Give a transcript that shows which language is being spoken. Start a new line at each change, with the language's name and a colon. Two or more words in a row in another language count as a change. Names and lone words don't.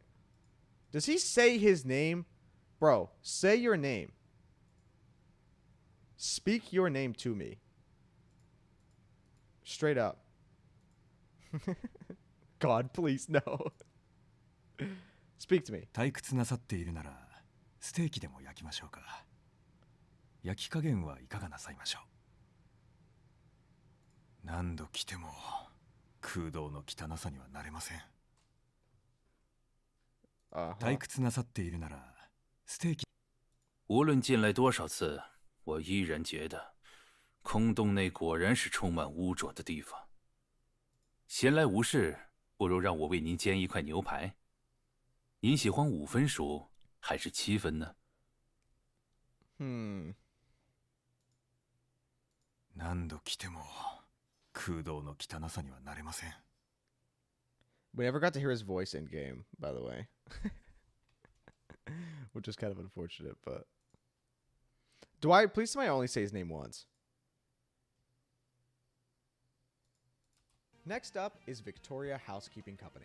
English: Does he say his name? Bro, say your name. Speak your name to me. Straight up. God, please, no. Speak to me.
Japanese: 退屈なさっているならステーキでも焼きましょうか。焼き加減はいかがなさいましょ何度来ても空洞の汚さにはなれません。退屈なさっているならステーキ。
Chinese: 无论进来多少次，我依然觉得空洞内果然是充满污浊的地方。闲来无事，不如让我为您煎一块牛排。您喜欢5分熟还是7分呢？
Japanese: 何度来ても空洞の汚さにはなれません。
English: We never got to hear his voice in game, by the way. Which is kind of unfortunate, but... Please tell me I only say his name once. Next up is Victoria Housekeeping Company.